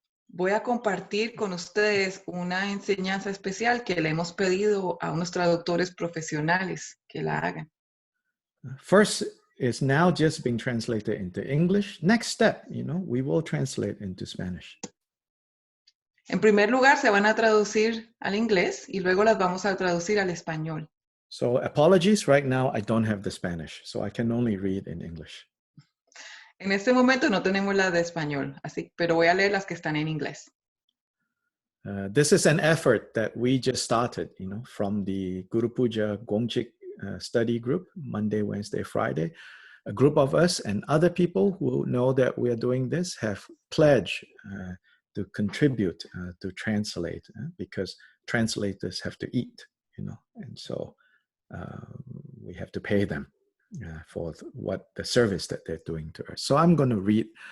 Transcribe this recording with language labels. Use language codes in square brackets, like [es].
[es] Voy a compartir con ustedes una enseñanza especial que le hemos pedido a unos traductores profesionales que la hagan. [en] First, it's now just being translated into English. Next step, we will translate into Spanish. [es] En primer lugar, se van a traducir al inglés y luego las vamos a traducir al español. [en] So apologies, right now I don't have the Spanish, so I can only read in English. [es] En este momento no tenemos las de español, pero voy a leer las que están en inglés. [en] This is an effort that we just started, from the Gurupuja Gongchik study group, Monday, Wednesday, Friday. A group of us and other people who know that we are doing this have pledged to contribute to translate, because translators have to eat, and so we have to pay them for what the service that they're doing to us. So I'm going to read.